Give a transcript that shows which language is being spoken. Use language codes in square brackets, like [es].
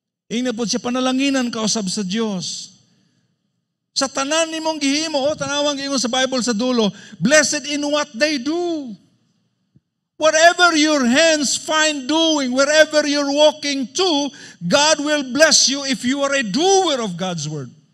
[ceb] Ini po siya panalanginan ka usab sa Dios. Sa tanan nimong gihimo, tanawang giingon sa Bible sa dulo, [en] blessed in what they do. Whatever your hands find doing, wherever you're walking to, God will bless you if you are a doer of God's word.